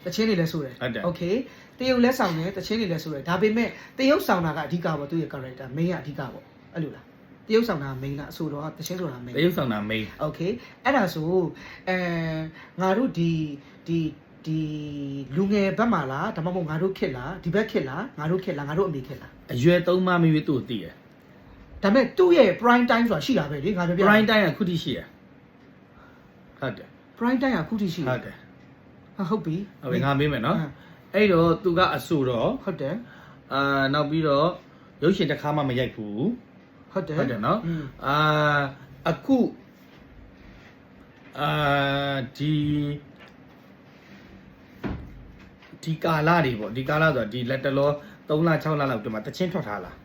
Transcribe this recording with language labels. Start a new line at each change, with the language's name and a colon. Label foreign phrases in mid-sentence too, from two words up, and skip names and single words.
Burmese: တချင်းတွေလဲဆိုတယ်โอเคတရုပ်လဲဆောင်တယ်တချင်းတွေလဲဆိုတယ်ဒါပေမဲ့တရုပ်ဆောင်တာကအဓိကပေါ့သူ့ရဲ့
English: character main
Burmese: ကအဓိကပေါ့အဲ့လိုလားတရုပ်ဆောင်တာ main လားအဆိုတော့တချင်းဆိုတာ main တရုပ်ဆောင်တာ main โอเคအဲ့ဒါဆိုငါတို့ဒီလူငယ်ဘက်မှာလားဒါမှမဟုတ်ငါတို့ခက်လားဒီဘက်ခက်လားငါတို့ခက်လားငါတို့အမေခက်လား အရွယ်သုံးမမီးသူ့ကိုသိရ ဒါပေမဲ့သူ့ရဲ့ prime time ဆိုတာရှိတာပဲလေငါပြောပြ prime time ကခုထိရှိရဟုတ်တယ် prime time ကခုထိရှိ ဟုတ်တယ် ဟုတ်ပြီ ငါမေးမယ်နော်အဲ့တော့သူကအဆိုတော့ ဟုတ်တယ် နောက်ပြီးတော့ရုပ်ရှင်တစ်ခါမှမရိုက်ဘူး ဟုတ်တယ် နော်အခုဒီကာလတွေပေါ့ဒီကာလဆိုတော့ဒီလက်တလော3လ6လလောက်တည်းမှာတချင်းထွက်ထားလား